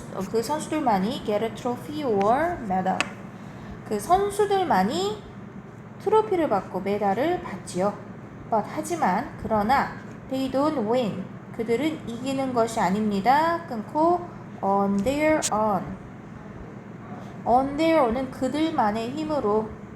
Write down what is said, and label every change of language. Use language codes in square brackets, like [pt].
[ko] 그 선수들만이 [en] get a trophy or medal. [ko] 그 선수들만이 트로피를 받고 메달을 받지요. [en] But [ko] 하지만 그러나 [en] they don't win. [ko] 그들은 이기는 것이 아닙니다. 끊고 [en] on their own. on their own [ko] 은 그들만의 힘으로.